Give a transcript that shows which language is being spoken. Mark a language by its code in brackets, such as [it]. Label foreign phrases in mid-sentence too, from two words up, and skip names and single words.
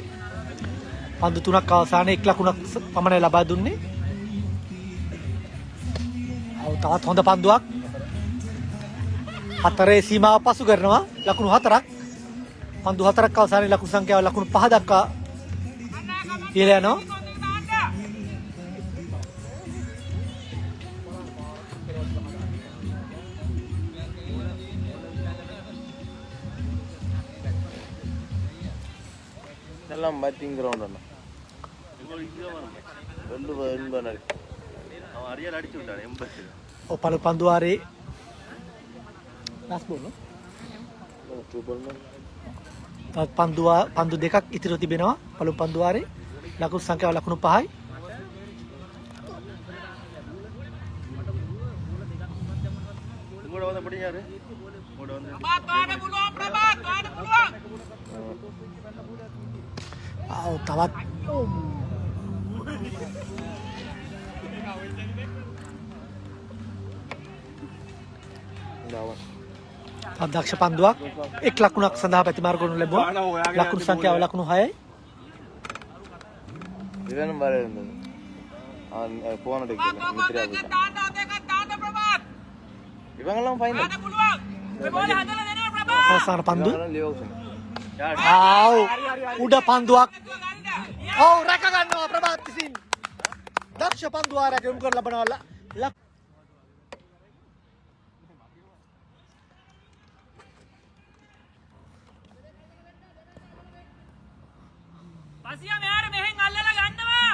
[si] පන්දු 3ක් අවසානයේ 1 ලකුණක් පමණයි ලබා දුන්නේ. තවත් හොඳ පන්දුවක්. 4 සීමාව පසු කරනවා. ලකුණු 4ක්. පන්දු 4ක් අවසානයේ ලකුණු සංඛ්‍යාව ලකුණු 5 දක්වා ඉහළ යනවා. [ta] எல்லாம் [en] batting ground [ta] அண்ணா ரெண்டு எண்பது அவன் அரியல் அடிச்சு விட்டான் 80. [si] පළු පන්දු වාරේ [en] last ball [si] තවත් පන්දු දෙකක් ඉතිරිව තිබෙනවා. පළු පන්දු වාරේ ලකුණු සංඛ්‍යාව ලකුණු 5යි. [ta] உங்களோட வந்து படி யாரு உங்களோட வந்து [si] තවත් දක්ෂ පන්දුවක්. 1 ලකුණක් සඳහා පැතිමාරු කරනු ලැබුවා. ලකුණු සංඛ්‍යාව ලකුණු 6යි. [ta] இவனும் வர இருந்தது அவன் போன இவங்கெல்லாம் ஃபைனல் [si] අවසාන පන්දුව. උඩ පන්දුවක්. රැක ගන්නවා ප්‍රභාත් විසින්. දක්ෂ පන්දු වාරයක් යොමු කර ලබනවා. පසියා මෙයාර මෙහෙන් අල්ලලා ගන්නවා.